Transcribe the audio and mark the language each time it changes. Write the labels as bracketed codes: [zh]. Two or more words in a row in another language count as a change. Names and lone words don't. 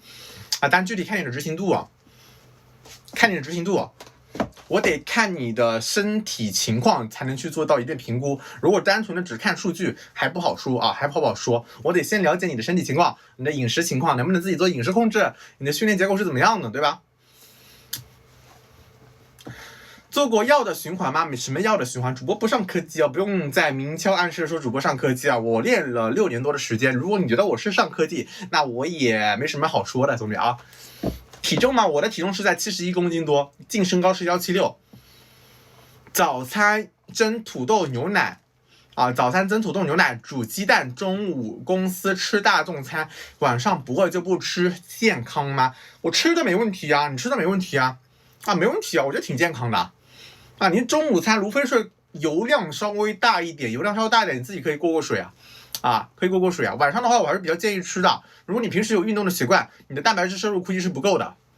[zh] 但具體看你的執行度啊，我得看你的身體情況才能去做到一定評估。如果單純的只看數據還不好說啊，還不好說。我得先了解你的身體情況，你的飲食情況，能不能自己做飲食控制，你的訓練結構是怎麼樣的，對吧？做過藥的循環嗎？什麼藥的循環？主播不上科技啊，不用再明敲暗示說主播上科技啊。我練了6年多的時間，如果你覺得我是上科技，那我也沒什麼好說的，兄弟啊。體重嘛，我的體重是在71公斤多，淨身高是176。早餐蒸土豆牛奶啊，煮雞蛋，中午公司吃大眾餐，晚上不餓就不吃，健康嗎？我吃的沒問題啊，你吃的沒問題啊，沒問題啊，我覺得挺健康的啊。您中午餐無非是油量稍微大一點，你自己可以過水啊。可以過水啊。晚上的話，我還是比較建議吃的。如果你平時有運動的習慣，你的蛋白質攝入估計是不夠的。